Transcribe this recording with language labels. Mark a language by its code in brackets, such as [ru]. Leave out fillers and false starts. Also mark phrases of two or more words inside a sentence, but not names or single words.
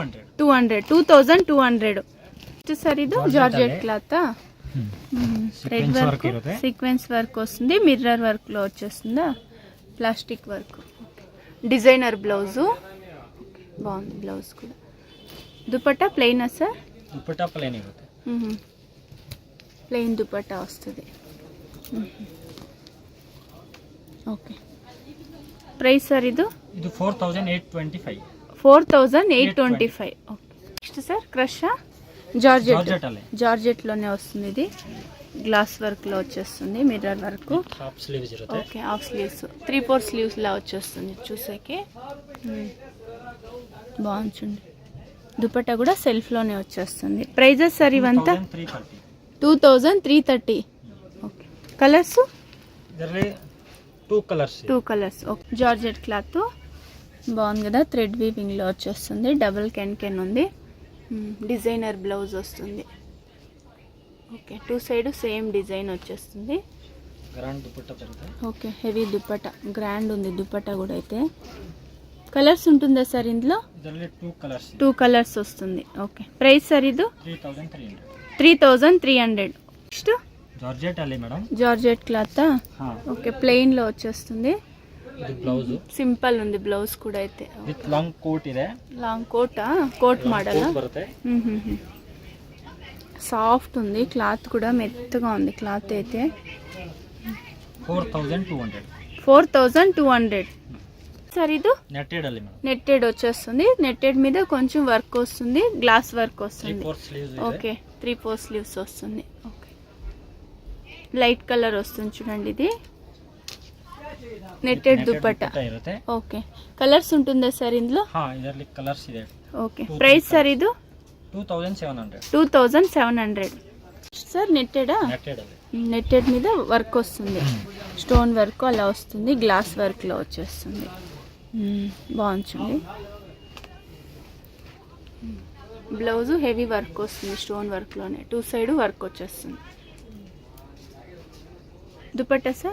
[te] 2200 సార్. ఇది [en] georgette cloth. red work, sequence work [te] వస్తుంది. [en] mirror work [te] లో వచ్చేస్తుందా? [en] plastic work. designer blouse [te] బాగుంది. బ్లౌజ్ కూడా. దుపట్టా ప్లెయినా సార్? [kn] ದುಪಟ್ಟಾ ಪ್ಲೇನ್ ಇರುತ್ತೆ. [te] ప్లెయిన్ దుపట్టా వస్తుంది. [en] okay, price sir [te] ఇది 4825. 4825. [en] okay, next sir crush georgette. [kn] ಜಾರ್ಜೆಟ್ ಅಲ್ಲೇ [te] జార్జెట్ లోనే వస్తుంది. ఇది [en] glass work [te] లో వచ్చేస్తుంది. [en] mirror work. half sleeves [kn] ఇರುತ್ತೆ. [en] okay, half sleeves, 3/4 sleeves [te] లా వచ్చేస్తుంది చూసేకి. బాగుంది చూడండి. దుపట్టా కూడా సెల్ఫ్ లోనే వచ్చేస్తుంది. [en] prices sir [te] ఇవంతా 2330. [en] okay, colours [kn] ಇದರಲ್ಲಿ 2 కలర్స్. [te] 2 కలర్స్. [en] okay, georgette cloth [te] బాగుంది కదా. [en] thread weaving [te] లో వచ్చేస్తుంది. డబుల్ కెన్ ఉంది. [en] designer blouse [te] వస్తుంది. [en] okay, 2 side same design [te] వచ్చేస్తుంది. [kn] ಗ್ರಾಂಡ್ ದುಪಟ್ಟಾ ಬರುತ್ತೆ. [en] okay, heavy [te] దుపట్టా, గ్రాండ్ ఉంది దుపట్టా కూడా అయితే. కలర్స్ ఉంటుందా సార్ ఇందులో? [kn] ಇದರಲ್ಲಿ 2 కలర్స్. [te] 2 కలర్స్ వస్తుంది. [en] okay, price sir [te] ఇది 3300. 3300. నెక్స్ట్ [kn] ಜಾರ್ಜೆಟ್ ಅಲ್ಲಿ ಮೇಡಮ್. [en] georgette cloth. okay, plain [te] లో వచ్చేస్తుంది. ఇది బ్లౌజ్ సింపుల్ ఉంది. బ్లౌజ్ కూడా అయితే [en] with long coat [kn] ಇದೆ. [en] long coat model [kn] ಬರುತ್ತೆ. [te] సాఫ్ట్ ఉంది. క్లాత్ కూడా మెత్తగా ఉంది. క్లాత్ అయితే 4200. 4200 సార్. ఇది [kn] ನೆಟೆಡ್ ಅಲ್ಲಿ ಮೇಡಮ್. [te] నెట్టెడ్ వచ్చేస్తుంది. నెట్టెడ్ మీద కొంచెం వర్క్ వస్తుంది. [en] glass work [te] వస్తుంది. [kn] 3/4 స్లీవ్స్ ಇದೆ. [en] okay, 3/4 sleeves [te] వస్తుంది. [en] okay, light colour [te] వస్తుంది చూడండి. ఇది నెట్టెడ్ దుపట్టా [kn] ಇರುತ್ತೆ. [en] okay, colours [te] ఉంటుందా సార్ ఇందులో? [kn] ಇದರಲ್ಲಿ కలర్స్ ಇದೆ. [en] okay, price sir [te] ఇది 2700. 2700 సార్. నెట్టెడా? [kn] ನೆಟೆಡ್ ಅಲ್ಲಿ [te] నెట్టెడ్ మీద వర్క్ వస్తుంది. [en] stone work [te] అలా వస్తుంది. [en] glass work [te] లో వచ్చేస్తుంది. బాగుంది. [en] blouse heavy work [te] వస్తుంది. [en] stone work [te] లోనే [en] 2 side work [te] వచ్చేస్తుంది. దుపట్టా సార్?